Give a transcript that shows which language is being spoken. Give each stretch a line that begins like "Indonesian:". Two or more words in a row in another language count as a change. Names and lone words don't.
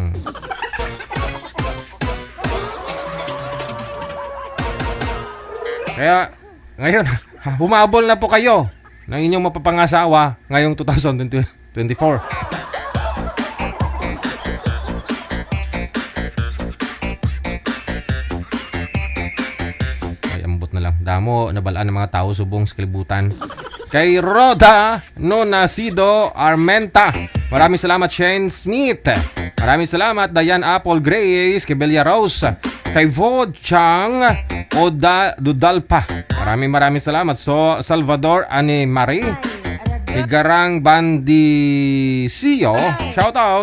Filipino: Kaya ngayon, humabol na po kayo ng inyong mapapangasawa ngayong 2024. Ay,
Hiligaynon: ambot na lang. Damo, nabalaan ng mga tao, subong sa kalibutan.
Filipino: Kay Roda Nonasido Armenta, maraming salamat. Shane Smith, maraming salamat. Diane Apple Grace, kay Belia Rose, kay Vo Chang Dudalpa, maraming salamat. So Salvador Ani Marie, kay Garang Bandisio,
English: shout out.